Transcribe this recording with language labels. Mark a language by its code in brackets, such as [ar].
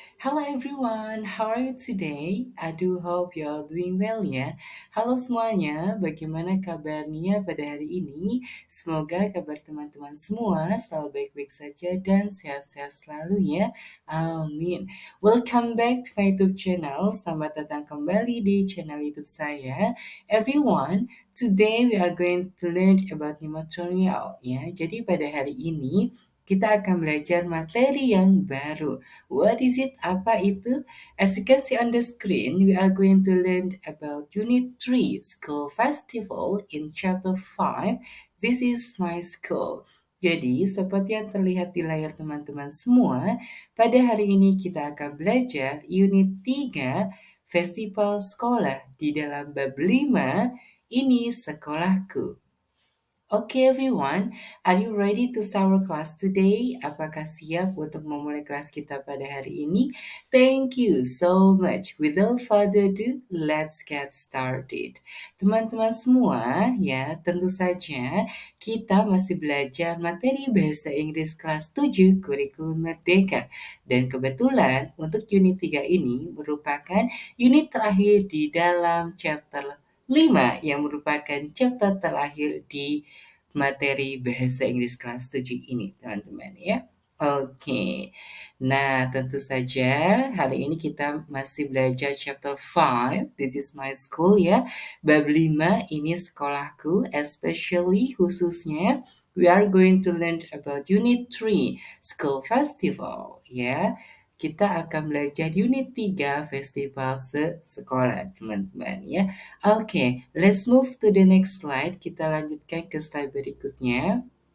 [en] Hello everyone, how are you today? I do hope you are doing well ya. [id] Halo semuanya, bagaimana kabarnya pada hari ini? Semoga kabar teman-teman semua selalu baik-baik saja dan sehat-sehat selalu ya. [en] Amin. Welcome back to my YouTube channel. [id] Selamat datang kembali di channel YouTube saya. [en] Everyone, today we are going to learn about nematorial ya. [id] Jadi pada hari ini kita akan belajar materi yang baru. [en] What is it? [id] Apa itu? [en] As you can see on the screen, we are going to learn about Unit 3, School Festival in Chapter 5. This is my school. [id] Jadi, seperti yang terlihat di layar teman-teman semua, pada hari ini kita akan belajar Unit 3, Festival Sekolah di dalam bab 5, ini sekolahku. [en] Okay everyone, are you ready to start our class today? [id] Apakah siap untuk memulai kelas kita pada hari ini? [en] Thank you so much. Without further ado, let's get started. [id] Teman-teman semua, ya tentu saja kita masih belajar materi Bahasa Inggris kelas 7 Kurikulum Merdeka. Dan kebetulan untuk unit 3 ini merupakan unit terakhir di dalam chapter 5 yang merupakan chapter terakhir di materi Bahasa Inggris kelas 7 ini, teman-teman ya. Oke. Nah, tentu saja hari ini kita masih belajar chapter 5, [en] This is my school [id] ya. Bab 5 ini sekolahku, [en] especially khususnya we are going to learn about unit 3, School Festival ya. [id] Kita akan belajar unit 3 festival sekolah, teman-teman ya. [en] Oke, let's move to the next slide. [id] Kita lanjutkan ke slide berikutnya.